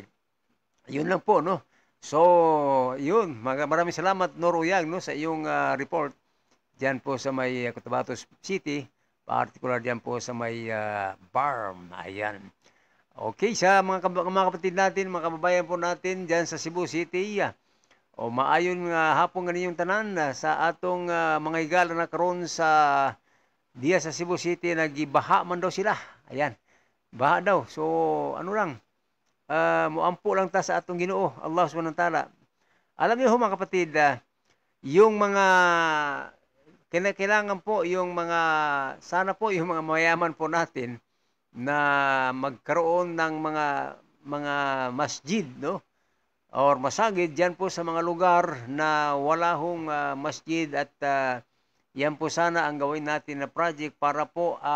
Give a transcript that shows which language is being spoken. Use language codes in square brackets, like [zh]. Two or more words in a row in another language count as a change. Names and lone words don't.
[tl] Yun lang po, no? So, yun. Maraming salamat, Nor Uyag, no, sa iyong report diyan po sa may Cotabato City, particular diyan po sa may BARM. [ceb] Ayan. [tl] Okay, sa mga kapatid natin, mga kababayan po natin diyan sa Cebu City, [ceb] o maayon nga hapon ganiyong tanan sa atong mga higala na karon sa diya sa Cebu City, nagibaha man daw sila. Ayan. Baha daw. So, ano lang, muampo lang ta sa atong Ginoo, [ar] الله سبحانه وتعالى. [tl] Alam niyo mga kapatid, yung mga kinakailangan po, yung mga sana po yung mga mayaman po natin na magkaroon ng mga masjid, no? Or masagid diyan po sa mga lugar na wala hong masjid at yan po sana ang gawin natin na project para po